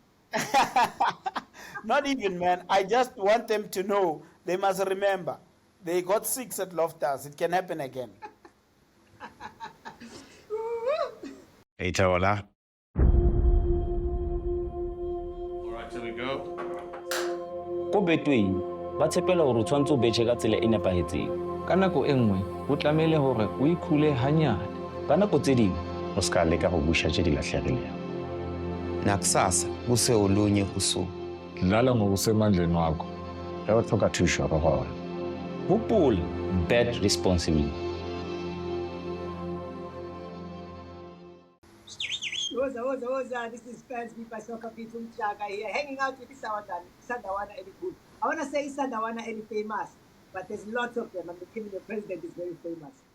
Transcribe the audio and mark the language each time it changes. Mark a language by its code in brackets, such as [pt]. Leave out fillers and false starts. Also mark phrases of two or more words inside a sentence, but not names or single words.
[en] Not even, man. I just want them to know, they must remember, they got 6 at Loftus. It can happen again. Hey, Tawala. All right, here we go. [st] Ko Betway ba tshepela hore o tshwantse o betjhe ka tsela e nepahetseng ka nako e nngwe ho tlamehile hore o ikhule hanyane ka nako tse ding [tn] O ska leka go busha tse di lahlegileng. [zu] Nakusasa kuse olunye kusuku. Dlala ngokusemandleni wakho. [nso] Ge o tlhoka thuso go gona. [en] hopola bet responsibly. [zu] Woza. [en] This is fans beat by SoccerBeat Umjaka here, hanging out with Sandawana Eli Good. I want to say Sandawana Eli famous, but there's lots of them, and even the president is very famous.